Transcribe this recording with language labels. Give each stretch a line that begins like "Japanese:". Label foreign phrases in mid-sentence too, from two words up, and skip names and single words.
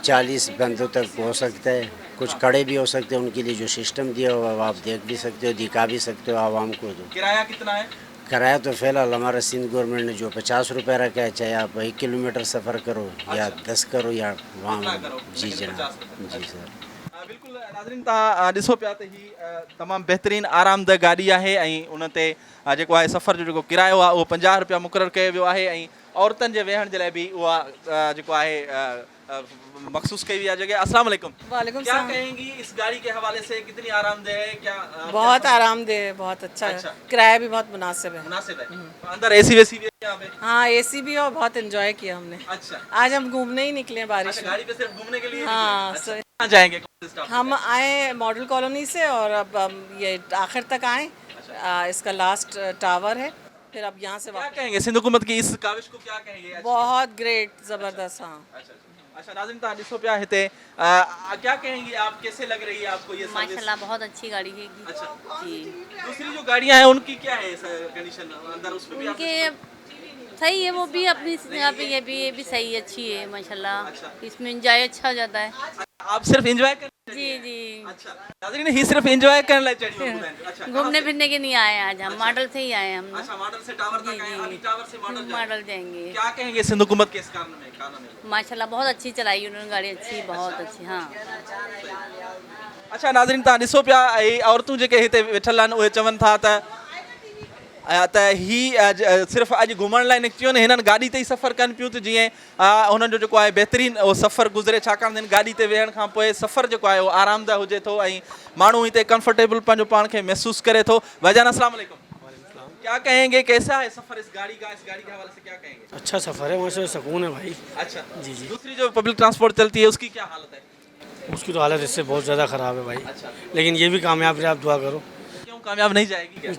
Urdu: 40 بندوں تک ہو سکتا ہے، کچھ کھڑے بھی ہو سکتے ہیں. ان کے لیے جو سسٹم دیا ہوا ہے، آپ دیکھ بھی سکتے ہو، دکھا بھی سکتے ہو عوام کو. تو کرایہ کتنا ہے? کرایہ تو فی الحال ہمارا سندھ گورنمنٹ نے جو 50 روپے رکھا ہے، چاہے آپ 1 کلومیٹر سفر کرو یا 10 کرو یا وہاں. جی جناب، جی سر.
Sindhi: बिल्कुल नाज़रीन, तव्हां ॾिसो पिया त ही तमामु बहितरीनु आरामदह गाॾी आहे ऐं उन ते जेको आहे सफ़र जो जेको किरायो आहे उहो 50 रुपया मुक़ररु कयो वियो आहे ऐं औरतुनि जे वेहण जे लाइ बि उहा जेको आहे मखसूस कई
Urdu: ہوئی ہے جگہ. السلام علیکم. علیکم کیا سلام. کہیں گی اس گاڑی کے حوالے سے، کتنی آرام دہ ہے? کیا بہت آرام دہ ہے، بہت اچھا اچھا. ہے، کرایہ بھی بہت مناسب ہے. مناسب ہے? اندر اے سی ویسی بھی ہے یہاں پہ? ہاں اے سی بھی ہے اور بہت انجوائے کیا ہم نے. اچھا آج ہم گھومنے ہی نکلے ہیں بارش اچھا, میں. گاڑی پہ صرف گھومنے کے لیے ہاں, نکلے؟ اچھا, صحیح. کہاں جائیں گے؟ کون سے اسٹاپ? ہم آئے ماڈل کالونی سے اور اب ہم یہ آخر تک آئے. اس کا لاسٹ ٹاور ہے، پھر اب یہاں سے کیا واپس. کہیں گے سندھ حکومت کی اس کاوش کو، کیا کہیں گے? اچھا بہت گریٹ، زبردست۔ ہاں اچھا اچھا ناظرین,
Sindhi: तव्हां ॾिसो पिया हिते
Urdu: کیا کہیں گی آپ، کیسے لگ رہی ہے آپ کو یہ سروس? ماشاءاللہ بہت اچھی گاڑی ہے اچھا جی. دوسری جو گاڑیاں ہیں ان کی کیا ہے کنڈیشن اندر، اس میں بھی آپ ان کے صحیح ہے، وہ بھی اپنی جگہ پہ یہ بھی صحیح اچھی ہے ماشاءاللہ. اس میں انجوائے اچھا ہو جاتا ہے. آپ صرف انجوائے کر? جی جی. اچھا ناظرین، ہی صرف انجوائے کرنے لائق چڑھی ہوئی ہے. اچھا گھومنے پھرنے کے نہیں آئے آج ہم، ماڈل سے ہی آئے ہم. اچھا ماڈل سے ٹاور تک آئے، ابھی ٹاور سے ماڈل ماڈل جائیں گے. کیا کہیں گے سندھ حکومت کے اس کارن میں? ماشاءاللہ بہت اچھی چلائی انہوں نے گاڑی، اچھی بہت اچھی. ہاں
Sindhi: अच्छा नाज़रीन, तव्हां ॾिसो पिया औरतूं जेके हिते वेठल आहिनि उहे चवनि था त ही सिर्फ़ु अॼु घुमण लाइ निकितियूं आहिनि, हिननि गाॾी ते ई सफ़र कनि पियूं त जीअं हुननि जो जेको आहे बहितरीनु उहो सफ़र गुज़रे, छाकाणि त हिन गाॾी ते वेहण खां पोइ सफ़र जेको आहे उहो आरामदह हुजे थो ऐं माण्हू हिते कंफर्टेबल पंहिंजो पाण खे महसूसु करे थो।
Urdu: بھائی جان السلام علیکم، کیا کہیں گے، کیسا ہے سفر اس گاڑی کا? اس گاڑی کے حوالے سے کیا کہیں گے? اچھا سفر ہے، وہاں سے سکون ہے بھائی. اچھا جی جی. دوسری جو پبلک ٹرانسپورٹ چلتی ہے اس کی کیا حالت ہے? اس کی تو حالت اس سے بہت زیادہ خراب ہے بھائی. اچھا لیکن یہ بھی کامیاب رہے، آپ دعا کرو. کیوں کامیاب نہیں جائے گی کیا?